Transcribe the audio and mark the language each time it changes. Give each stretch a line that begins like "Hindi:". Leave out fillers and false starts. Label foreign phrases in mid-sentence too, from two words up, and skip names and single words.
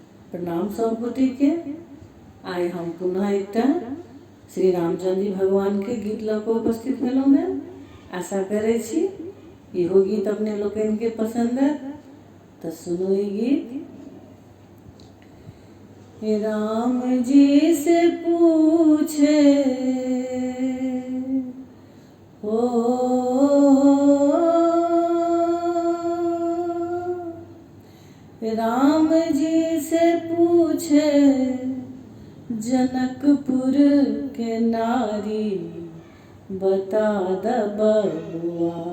Maithili: प्रणाम सब गोटे के। आइ हम पुनः एकटा श्री रामचंद्र जी भगवान के गीत लऽ कऽ उपस्थित भेलहुँ हैं। आशा करै छी इहो गीत अपने लोकनि के पसंद है, तो सुनो ई गीत। राम जी से पूछे हो राम जी से पूछे जनकपुर के नारी, बता द बबुआ।